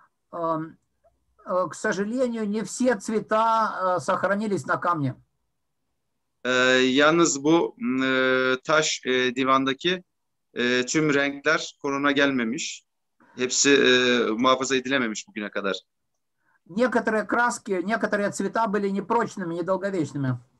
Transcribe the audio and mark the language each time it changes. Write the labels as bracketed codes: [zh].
[ru] К сожалению, не все цвета сохранились на камне. [tr] Yalnız bu taş divandaki tüm renkler korona gelmemiş. Hepsi muhafaza edilememiş bugüne kadar. [ru] Некоторые краски, некоторые цвета были непрочными, недолговечными.